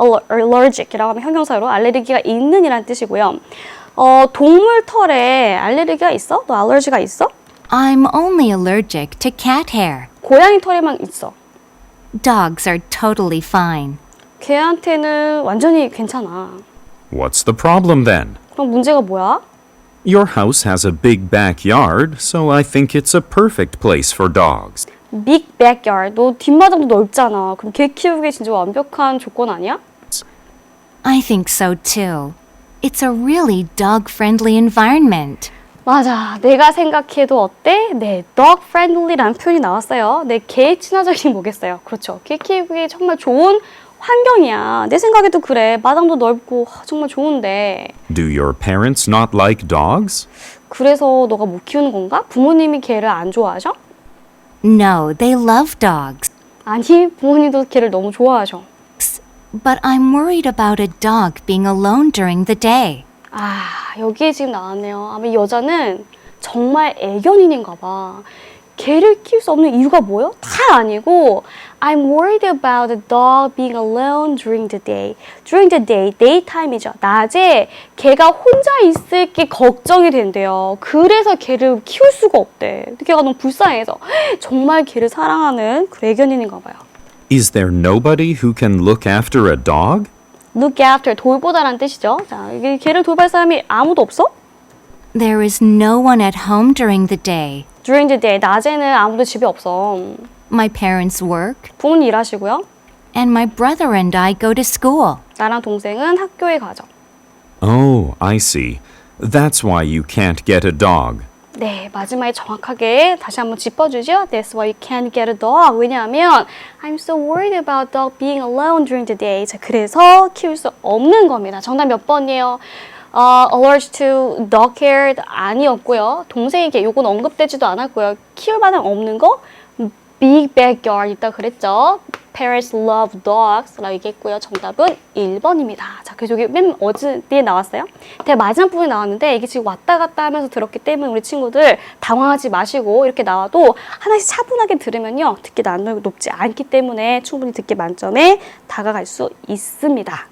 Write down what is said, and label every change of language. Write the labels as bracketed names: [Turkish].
[Korean] allergic 이라고 하면 형용사로 알레르기가 있는 이라는 뜻이고요. 동물 털에 알레르기가 있어? 너 알레르기가 있어? [English] I'm only allergic to cat hair. [Korean] 고양이 털에만 있어. [English] Dogs are totally fine. [Korean] 걔한테는 완전히 괜찮아. [English] What's the problem then? [Korean] 그럼 문제가 뭐야? [English] Your house has a big backyard, so I think it's a perfect place for dogs. Big backyard. [Korean] 너 뒷마당도 넓잖아. 그럼 개 키우기 진짜 완벽한 조건 아니야? [English] I think so too. It's a really dog-friendly environment. [Korean] 맞아. 내가 생각해도 어때? 네, dog friendly라는 표현이 나왔어요. 내 개 친화적인 뭐겠어요? 그렇죠. 개 키우기 정말 좋은 환경이야. 내 생각에도 그래. 마당도 넓고 정말 좋은데. [English] Do your parents not like dogs? [Korean] 그래서 너가 못 키우는 건가? 부모님이 개를 안 좋아하셔? [English] No, they love dogs. [Korean] 아니, 부모님도 개를 너무 좋아하셔. [English] But I'm worried about a dog being alone during the day. [Korean] 여기에 지금 나왔네요. 아마 이 여자는 정말 애견인인가 봐. 개를 키울 수 없는 이유가 뭐예요? 다 아니고 [English] I'm worried about the dog being alone during the day. During the day, daytime이죠. [Korean] 낮에 개가 혼자 있을 게 걱정이 된대요. 그래서 개를 키울 수가 없대. 개가 너무 불쌍해서. 정말 개를 사랑하는 그 애견인인가 봐요. [English] Is there nobody who can look after a dog? [Korean] Look after, 돌보다라는 뜻이죠. 자, 이게 개를 돌볼 사람이 아무도 없어? [English] There is no one at home during the day. During the day, [Korean] 낮에는 아무도 집에 없어. [English] My parents work, [Korean] 부모님 일하시고요. [English] and my brother and I go to school. [Korean] 나랑 동생은 학교에 가죠. [English] Oh, I see. That's why you can't get a dog. [Korean] 네, 마지막에 정확하게 다시 한번 짚어주죠. [English] That's why you can't get a dog. [Korean] 왜냐하면 [English] I'm so worried about dog being alone during the day. [Korean] 자, 그래서 키울 수 없는 겁니다. 정답 몇 번이에요? [English] Allergic to dog hair [Korean] 아니었고요. 동생에게 요건 언급되지도 않았고요. 키울 만한 없는 거? [English] Big backyard [Korean] 있다 그랬죠. [English] Parents love dogs [Korean] 라고 얘기했고요. 정답은 1번입니다. 자, 그래서 여기 맨 어디에 나왔어요? 되게 마지막 부분에 나왔는데 이게 지금 왔다 갔다 하면서 들었기 때문에 우리 친구들 당황하지 마시고 이렇게 나와도 하나씩 차분하게 들으면요. 듣기 난이도가 높지 않기 때문에 충분히 듣기 만점에 다가갈 수 있습니다.